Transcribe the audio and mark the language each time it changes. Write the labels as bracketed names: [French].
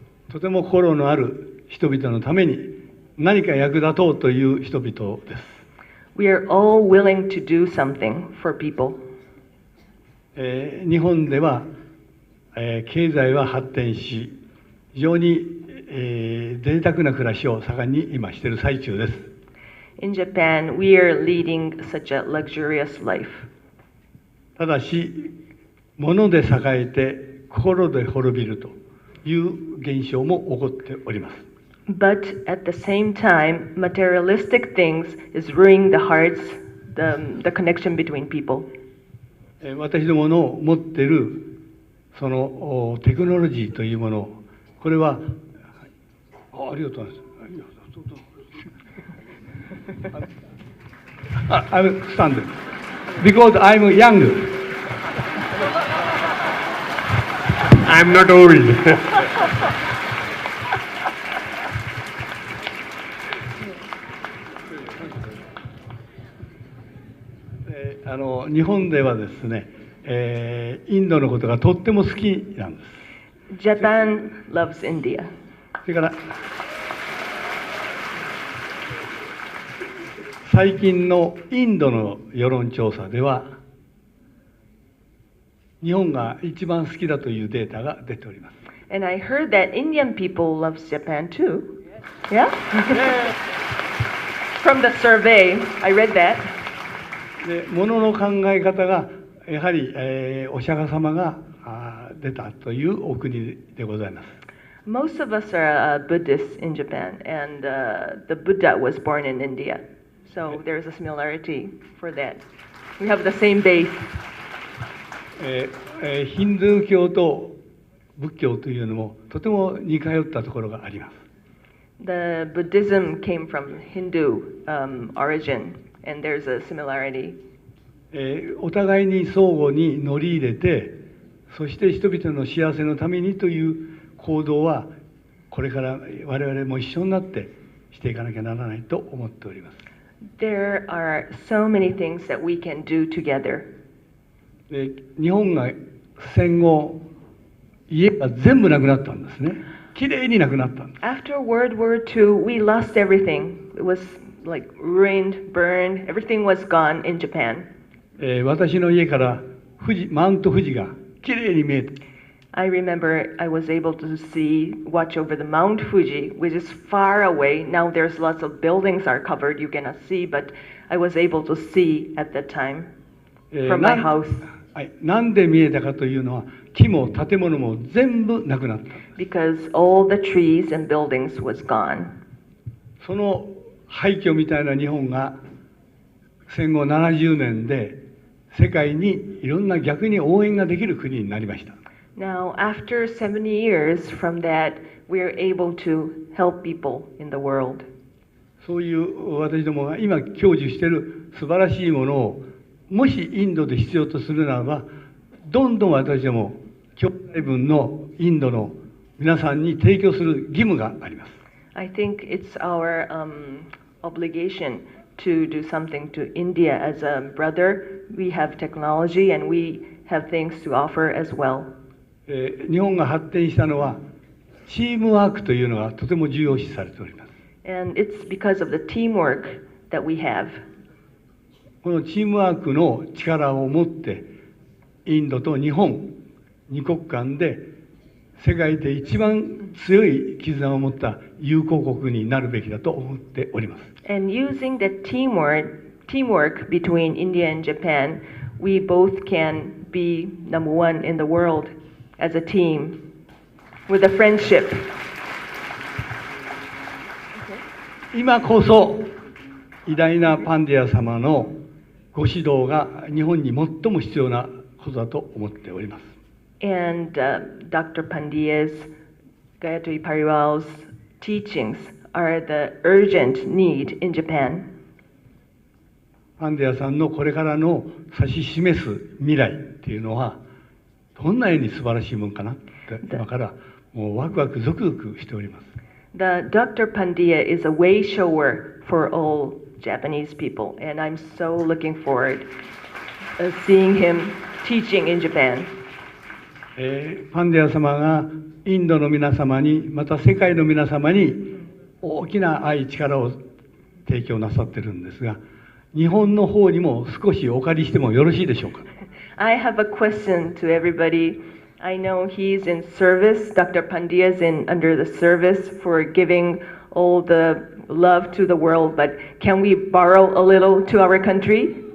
[Japanese] とても心のある人々のために何か役立とうという人々です。 [English] We are all willing to do something for people. [Japanese] 日本では、経済は発展し、非常に贅沢な暮らしを盛んに今している最中です。 [English] In Japan, we are leading such a luxurious life. [Japanese] ただし、物で栄えて心で滅びるという現象も起こっております。 [English] But at the same time, materialistic things is ruining the hearts, the connection between people. [Japanese] 私どもの持っているそのテクノロジーというもの、これはありがとうございます。 [English] I'm standing because I'm young. I'm not old. [Japanese] 日本ではですね、インドのことがとっても好きなんです。 [English] Japan loves India. [Japanese] それから最近のインドの世論調査では日本が一番好きだというデータが出ております。 [English] And I heard that Indian people loves Japan too. Yeah? From the survey, I read that. [Japanese] で、物の考え方がやはり、お釈迦様が出たというお国でございます。 [English] Most of us are Buddhists in Japan, and the Buddha was born in India. So there's a similarity for that. We have the same base. [Japanese] ヒンドゥー教と仏教というのもとても似通ったところがあります。 [English] The Buddhism came from Hindu origin, and there's a similarity. [Japanese] お互いに相互に乗り入れて、そして人々の幸せのためにという行動はこれから我々も一緒になってしていかなきゃならないと思っております。 [English] There are so many things that we can do together. [Japanese] 日本が戦後家が全部なくなったんですね。きれいになくなったんです。 [English] After World War II, we lost everything. It was like ruined, burned. Everything was gone in Japan. [Japanese] 私の家からマウント富士がきれいに見えて。 [English] I remember I was able to watch over the Mount Fuji, which is far away. Now there's lots of buildings are covered, you cannot see, but I was able to see at that time from my house. [Japanese] なんで見えたかというのは、木も建物も全部なくなった。 [English] Because all the trees and buildings was gone. [Japanese] その廃墟みたいな日本が戦後70年で世界にいろんな逆に応援ができる国になりました。 [English] Now, after 70 years from that, we are able to help people in the world. [Japanese] そういう私どもが今享受している素晴らしいものをもしインドで必要とするならば、どんどん私ども兄弟分のインドの皆さんに提供する義務があります。 [English] I think it's our obligation to do something to India as a brother. We have technology and we have things to offer as well. [Japanese] 日本が発展したのはチームワークというのがとても重要視されております。 [English] And it's because of the teamwork that we have. [Japanese] このチームワークの力を持ってインドと日本二国間で世界で一番強い絆を持った友好国になるべきだと思っております。 [English] And using the teamwork between India and Japan, we both can be number one in the world as a team with a friendship. [Japanese] 今こそ偉大なパンディア様のご指導が日本に最も必要なことだと思っております。 [English] And Dr. Pandya's, Gayatri Pariwal's teachings are the urgent need in Japan. [Japanese] パンディアさんのこれからの指し示す未来っていうのはどんなに素晴らしいもんかなって今からもうワクワクゾクゾクしております。 [English] The Dr. Pandya is a way shower for all Japanese people, and I'm so looking forward seeing him teaching in Japan. [Japanese] パンディア様がインドの皆様にまた世界の皆様に大きな愛力を提供なさってるんですが、日本の方にも少しお借りしてもよろしいでしょうか。 [English] I have a question to everybody. I know he's in service, Dr. Pandya is under the service for giving all the love to the world, but can we borrow a little to our country?